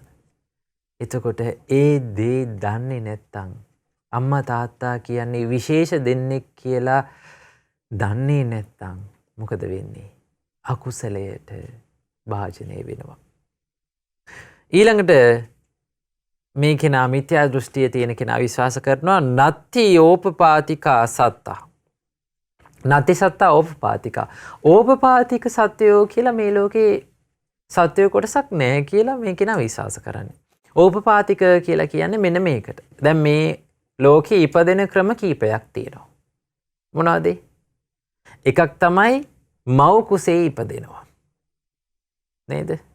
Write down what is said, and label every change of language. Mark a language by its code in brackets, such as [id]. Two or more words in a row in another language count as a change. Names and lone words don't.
[si] එතකොට ඒ දේ දන්නේ නැත්තම් අම්මා තාත්තා කියන්නේ විශේෂ දෙන්නෙක් කියලා දන්නේ නැත්තම් මොකද වෙන්නේ? අකුසලයට භාජනය වෙනවා. ඊළඟට මේ කෙනා මිත්‍යා දෘෂ්ටියේ තියෙන කෙනා විශ්වාස කරනවා [pi] නත්ති ඕපපාතිකා සත්තා. නත්ති සත්තා ඕපපාතිකා. [si] ඕපපාතික සත්‍යෝ කියලා මේ ලෝකේ සත්‍යය කොටසක් නැහැ කියලා මේ කෙනා විශ්වාස කරන්නේ. ඕපපාතික කියලා කියන්නේ මෙන්න මේකට. දැන් මේ ලෝකේ ඉපදෙන ක්‍රම කීපයක් තියෙනවා. මොනවද? එකක් තමයි මව් කුසේ ඉපදෙනවා. නේද?